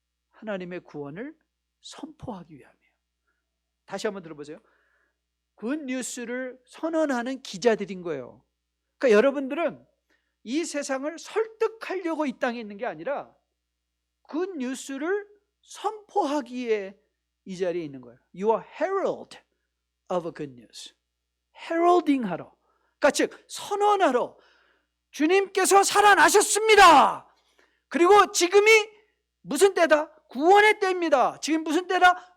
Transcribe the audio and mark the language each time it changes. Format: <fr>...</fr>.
<ko>하나님의 구원을 선포하기 위함이에요. 다시 한번 들어보세요. 굿뉴스를 선언하는 기자들인 거예요. 그러니까 여러분들은 이 세상을 설득하려고 이 땅에 있는 게 아니라 굿뉴스를 선포하기에 이 자리에 있는 거예요.</ko> <en>You are herald of a good news.</en> <ko>heralding 하러, 그러니까 즉 선언하러, 주님께서 살아나셨습니다. 그리고 지금이 무슨 때다? 구원의 때입니다. 지금 무슨 때다?</ko>